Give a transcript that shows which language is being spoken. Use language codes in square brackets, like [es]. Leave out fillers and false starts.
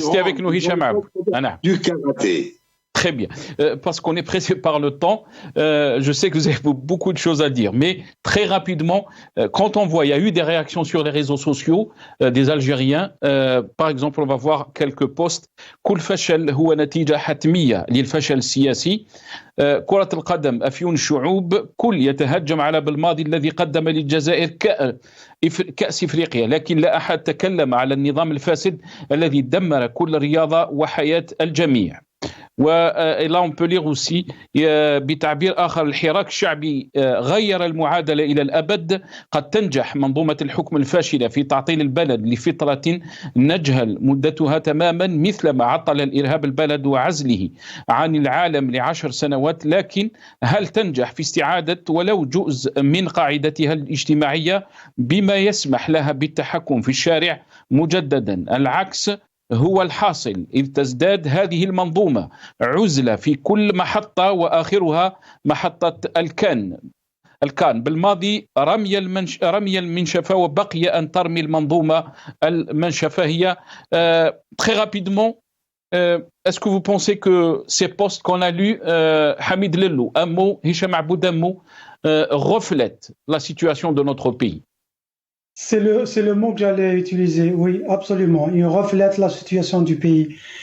[fr] avec nous, Hicham Abou. Du karaté. Très bien. Parce qu'on est pressé par le temps, je sais que vous avez beaucoup de choses à dire, mais très rapidement, quand on voit, il y a eu des réactions sur les réseaux sociaux des Algériens. Par exemple, on va voir quelques posts. [ar] كل فشل هو نتيجة حتمية للفشل السياسي. كرة القدم أفيون الشعوب كل يتهجم على بالماضي الذي قدم للجزائر كأس إفريقيا، لكن لا أحد تكلم على النظام الفاسد الذي دمر كل رياضة وحياة الجميع. ولا [fr] on peut lire aussi [ar] بتعبير آخر الحراك الشعبي غير المعادلة إلى الأبد. قد تنجح منظومة الحكم الفاشلة في تعطيل البلد لفترة نجهل مدتها تماما مثل ما عطل الإرهاب البلد وعزله عن العالم ل10 سنوات، لكن هل تنجح في استعادة ولو جزء من قاعدتها الاجتماعية بما يسمح لها بالتحكم في الشارع مجددا؟ العكس هو الحاصل، إذ تزداد هذه المنظومة عزلة في كل محطة وآخرها محطة الكان. بالماضي رمي المنشفة وبقي أن ترمي المنظومة المنشفة هي. [fr] Très rapidement, est-ce que vous pensez que ces posts qu'on a lus, Hamid Lellou, un mot, Hicham Aboud, un mot, reflètent la situation de notre pays? C'est le mot que j'allais utiliser, oui, absolument. Il reflète la situation du pays.